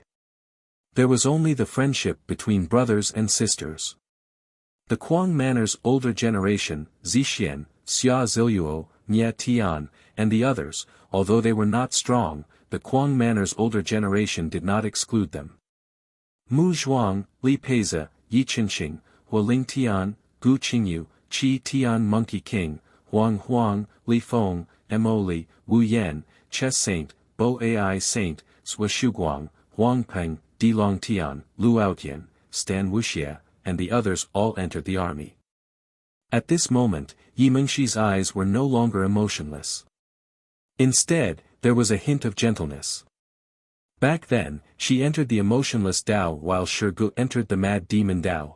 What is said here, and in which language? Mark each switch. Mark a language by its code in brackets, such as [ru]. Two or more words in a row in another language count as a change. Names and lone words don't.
[en] There was only the friendship between brothers and sisters. The Quang Manor's older generation, Zixian, Xia Ziluo, Nye Tian, and the others, although they were not strong, the Quang Manor's older generation did not exclude them. Mu Zhuang, Li Peize, Yi Qinxing, Hualing Tian, Gu Qingyu, Qi Tian Monkey King, Huang Huang, Li Feng, Mo Li, Wu Yan, Ches Saint, Bo Ai Saint, Sui Shuguang, Huang Peng, Di Long Tian, Lu Outyan, Stan Wuxia, and the others all entered the army. At this moment, Yi Mengxi's eyes were no longer emotionless. Instead, there was a hint of gentleness. Back then, she entered the emotionless Dao while Shirgu entered the mad demon Dao.